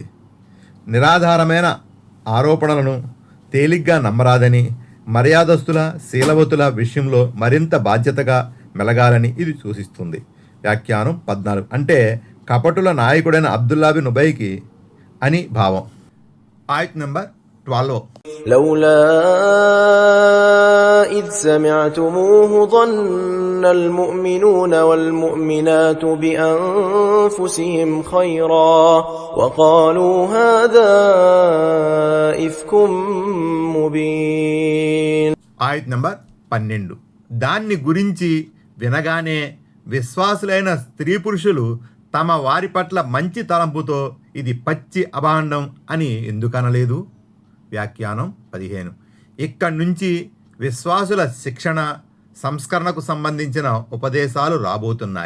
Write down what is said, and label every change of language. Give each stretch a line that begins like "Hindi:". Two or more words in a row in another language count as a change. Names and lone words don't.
Telugu: నిరాధారమైన ఆరోపణలను తేలిగ్గా నమ్మరాదని, మర్యాదస్తుల, శీలవతుల విషయంలో మరింత బాధ్యతగా మెలగాలని ఇది సూచిస్తుంది. వ్యాఖ్యానం 14. అంటే కపటుల నాయకుడైన అబ్దుల్లా బిన్ ఉబైకి అని భావం. ఆయత్ నంబర్ 12.
Arabic: لولا إذ سمعتموه ظن المؤمنون والمؤمنات بأنفسهم خيرا وقالوا هذا إفك مبين.
Telugu: ఆయత్ నంబర్ 12. దాన్ని గురించి వినగానే విశ్వాసులైన స్త్రీ పురుషులు తమ వారి పట్ల మంచి తలంపుతో ఇది పచ్చి అభాండం అని ఎందుకనలేదు? వ్యాఖ్యానం 15. ఇక్కడి నుంచి విశ్వాసుల శిక్షణ, సంస్కరణకు సంబంధించిన ఉపదేశాలు రాబోతున్నాయి.